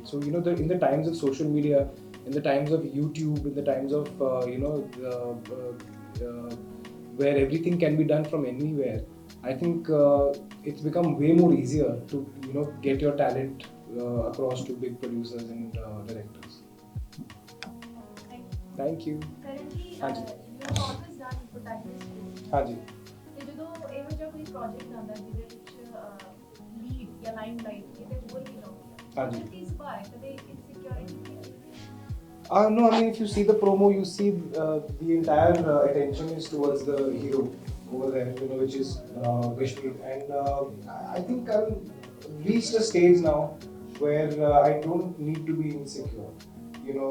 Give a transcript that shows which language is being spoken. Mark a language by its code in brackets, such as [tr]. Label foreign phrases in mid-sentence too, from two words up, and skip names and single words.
[en] So you know, in the times of social media, in the times of YouTube, in the times of you know, where everything can be done from anywhere, I think it's become way more easier to, you know, get your talent across to big producers and directors. Thank you. Currently, [pa] ਹਾਂ ਜੀ. [en] you have always done protagonist roles. [pa] ਹਾਂ ਜੀ. ਤੇ ਜਦੋਂ ਇਹੋ ਜਿਹਾ ਕੋਈ ਪ੍ਰੋਜੈਕਟ ਆਉਂਦਾ ਜਿਹਦੇ ਵਿੱਚ ਲੀਡ ਜਾਂ ਲਾਈਮਲਾਈਟ ਇਹਦੇ ਹੋਰ ਵੀ ਲਾਉਂਦੇ ਹਾਂ ਜੀ. ਇਸ ਬਾਰੇ ਕਦੇ ਇਨਸਿਕਿਉਰਿਟੀ [en] No, I mean, if you see the promo, you see the entire attention is towards the hero over there, you know, which is Vishnu. And I think I've reached a stage now where I don't need to be insecure, you know.